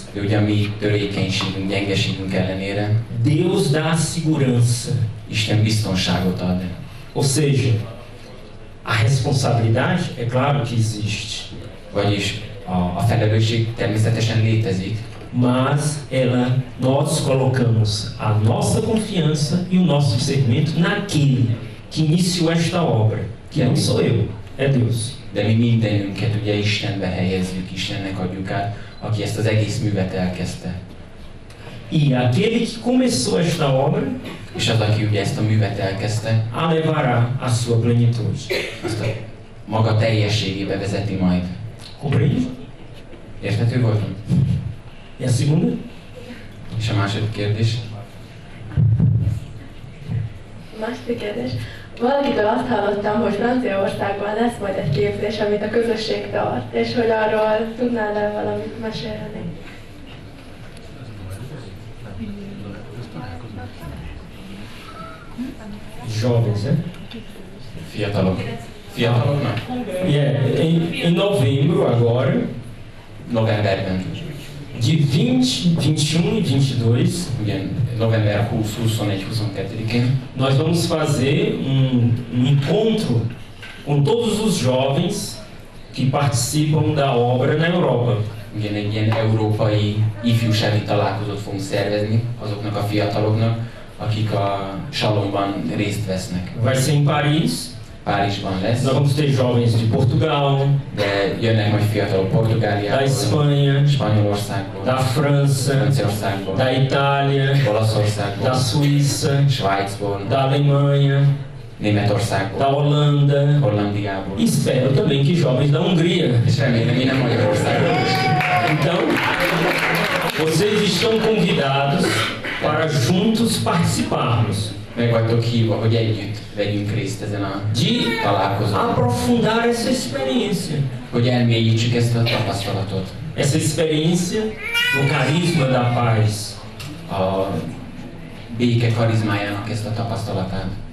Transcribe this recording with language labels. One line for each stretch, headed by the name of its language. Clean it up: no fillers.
Hungarian: de ugye a mi törékenységünk, gyengeségünk ellenére,
Portuguese: Deus dá a segurança.
Hungarian: Isten biztonságot ad.
Portuguese: Ou seja, a responsabilidade, é claro que existe.
Hungarian: Vagyis a felelősség természetesen létezik.
Portuguese: Mas nós colocamos a nossa confiança e o nosso discernimento naquele que iniciou esta obra, que não sou eu, é Deus.
Hungarian: De mi mindenünket ugye Istenbe helyezzük, Istennek adjuk át, aki ezt az egész művet elkezdte.
Portuguese: E aquele que começou esta obra,
Hungarian: és az, aki ugye ezt a művet elkezdte,
Portuguese: a levará a sua plenitude.
Hungarian: Azt a maga teljességébe vezeti majd.
Portuguese: Compreende?
Hungarian: Érthető volt?
Portuguese: E a segunda?
Hungarian: És a második kérdés? Második kérdés. Valakitől azt hallottam, hogy Franciaországban lesz majd egy képzés, amit a közösség tart, és hogy arról tudnál-e valamit mesélni?
Portuguese: Jovens, né?
Hungarian: Fiataloknak?
Portuguese: Em novembro agora,
Hungarian: novemberben,
Portuguese: de 20, 21 e 22,
Hungarian: november 20, 21, 22-én,
Portuguese: nós vamos fazer um encontro com todos os jovens que participam da obra na Europa.
Hungarian: Ugyan egy ilyen európai ifjúsági találkozót fogunk szervezni azoknak a fiataloknak, akik a Shalomban részt vesznek.
Portuguese: Vai ser em Paris.
Hungarian: Párizsban lesz.
Portuguese: Nós vamos ter jovens de Portugal,
Hungarian: de jönnek majd fiatalok Portugáliából,
Portuguese: da Espanha,
Hungarian: Spanyolországból,
Portuguese: da França,
Hungarian: Franciaországból,
Portuguese: da Itália,
Hungarian: Olaszországból,
Portuguese: da Suíça,
Hungarian: Svájcból,
Portuguese: da Alemanha,
Hungarian: Németországból,
Portuguese: da Holanda,
Hungarian: Hollandiából.
Portuguese: e espero também que jovens da Hungria.
Hungarian: És remélem, mi nem Magyarországról is.
Portuguese: Então, vocês estão convidados para juntos participarmos.
Hungarian: Meg vagytok hívva, hogy együtt vegyünk részt ezen a
Portuguese: De
Hungarian: találkozón.
Portuguese: aprofundar essa experiência.
Hungarian: Hogy elmélyítsük ezt a tapasztalatot.
Portuguese: Essa experiência do carisma da paz.
Hungarian: A béke karizmájának ezt a tapasztalatát.